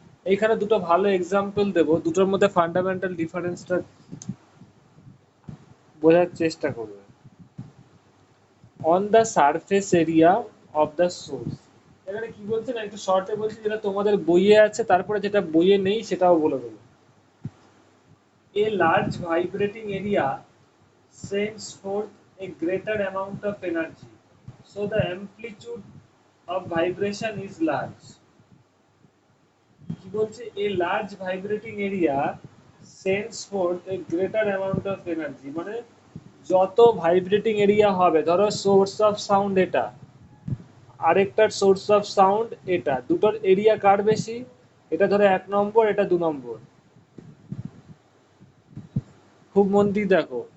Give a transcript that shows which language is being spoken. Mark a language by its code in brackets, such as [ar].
[bn] এইখানে দুটো ভালো এক্সাম্পল দেবো, দুটোর মধ্যে ফান্ডামেন্টাল ডিফারেন্সটা বোঝার চেষ্টা করবে। [en] on the surface area of the source, [bn] এখানে কি বলছে না, একটু শর্টে বলছি, যেটা তোমাদের বইয়ে আছে, তারপরে যেটা বইয়ে নেই সেটাও বলে দেবো। [en] A large vibrating area sends forth a greater amount of energy, so the amplitude of vibration is large. [bn] কি বলছে, [en] a large vibrating area sends forth a greater amount of energy, [bn] মানে যত ভাইব্রেটিং এরিয়া হবে, ধরো source of sound এটা, আরেকটার source of sound এটা, দুটোর এরিয়া কার বেশি, এটা ধরো 1 নম্বর, এটা 2 নম্বর, খুব মন দিয়ে দেখো,